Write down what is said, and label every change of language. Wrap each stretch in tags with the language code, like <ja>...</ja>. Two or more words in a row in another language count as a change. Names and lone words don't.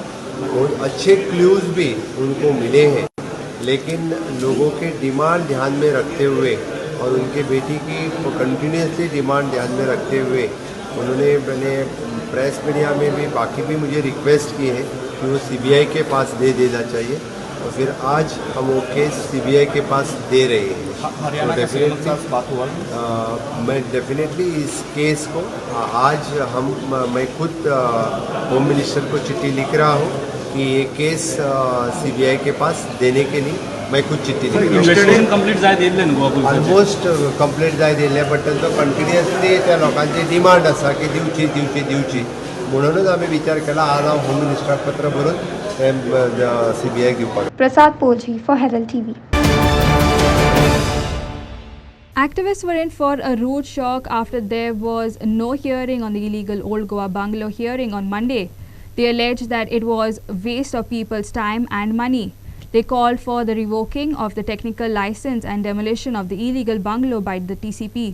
<hi>बहुत अच्छे क्लूज भी उनको मिले हैं, लेकिन लोगों के डिमांड ध्यान में रखते हुए और उनके बेटी की</hi> <en>continuously demand</en> <hi>ध्यान में रखते हुए उन्होंने मैंने</hi> <en>press media</en> <hi>में भी बाकी भी मुझे रिक्वेस्ट की है कि वो सीबीआई के पास दे देना चाहिए और फिर आज हम वो केस सीबीआई के पास दे रहे हैं। हरियाणा का सीएम के साथ बात हुआ? मैं डेफिनेटली इस केस को आज मैं खुद</hi> <en>home minister</en> <hi>को चिट्ठी लिख रहा हूँ कि ये केस सीबीआई के पास देने के लिए मैं खुद चिट्ठी लिख</hi> <kok>ऑलमोस्ट कंप्लीट जाय दिले, बट तांचो कंटिन्युअसली त्या लोकांची डिमांड आसा की दिवची म्हणूनच आम्ही विचार केला आज हांव होम मिनिस्टराक पत्र बरोवन सीबीआई दिवपाक।</kok> <en>Prasad Polji for Herald TV. Activists were in for a rude shock after there was no hearing on the illegal Old Goa bungalow hearing on Monday. They alleged that it was a waste of people's time and money. They called for the revoking of the technical license and demolition of the illegal bungalow by the TCP.</en>